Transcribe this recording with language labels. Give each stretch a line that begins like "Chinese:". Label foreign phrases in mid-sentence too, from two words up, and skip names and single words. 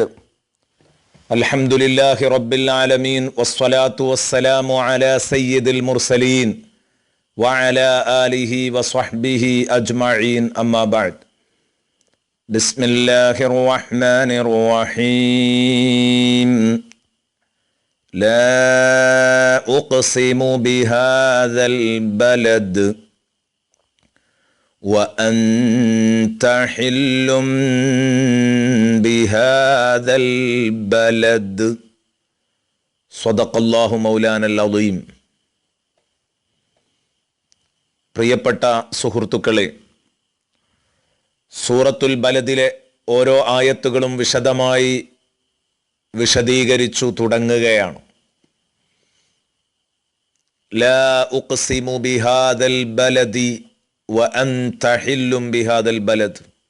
Arabic: الحمد لله رب العالمين والصلاة والسلام على سيد المرسلين وعلى آله وصحبه أجمعين. أما بعد. بسم الله الرحمن الرحيم. لا أقسم بهذا البلد وأنت حل بهذا البلد صدق الله مولانا العظيم.
Malayalam: പ്രിയപ്പെട്ട സുഹൃത്തുക്കളെ, സൂറത്തുൽ ബലദിലെ ഓരോ ആയത്തുകളും വിശദമായി വിശദീകരിച്ചു തുടങ്ങുകയാണ്.
Arabic: لا أقسم بهذا البلد وأنت حل بهذا البلد.